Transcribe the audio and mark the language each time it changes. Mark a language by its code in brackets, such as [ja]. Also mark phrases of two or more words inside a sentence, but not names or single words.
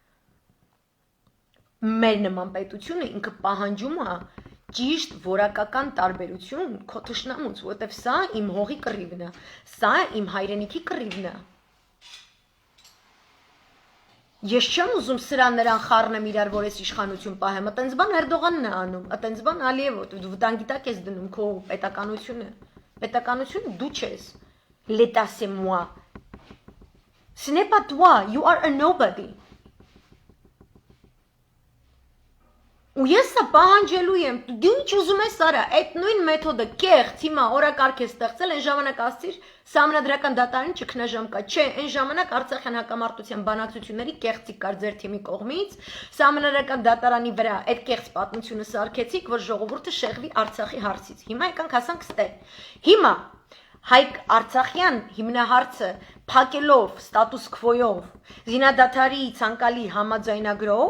[hy] Մեր նման պետությունը ինքը պահանջում է ճիշտ որակական տարբերություն քո թշնամուց, որովհետև սա իմ հողի կռիվն է, սա իմ հայրենիքի կռիվն է։ Ես չեմ ուզում սրան նրան խառնեմ իրար, որ ես իշխանություն պահեմ, այտենց բան Էրդողանն է անում, այտենց բան Ալիևը, դու վտանգի տակ ես դնում քո պետականությունը։ Պետականությունը դու չես։ [fr] L'état c'est moi. Ce n'est pas toi, [en] you are a nobody. [hy] Ու ես սա պահանջելու եմ, դու ինչ ուզում ես արա, այդ նույն մեթոդը կեղծ հիմա օրակարգ է ստեղծել, այն ժամանակ ասցիր Սահմանադրական դատարանի ճգնաժամ կա, չէ, այն ժամանակ Արցախյան հակամարտության բանակցությունների կեղծիք կար ձեր թիմի կողմից, Սահմանադրական դատարանի վրա այդ կեղծ պատմությունը սարքեցիք, որ ժողովուրդը շեղվի Արցախի հարցից։ Հիմա եկանք հասանք ստեղ։ Հիմա Հայկ Արցախյան հիմնահարցը փակելով ստատուս քվոյով, զինադադարի ցանկալի համաձայնագրով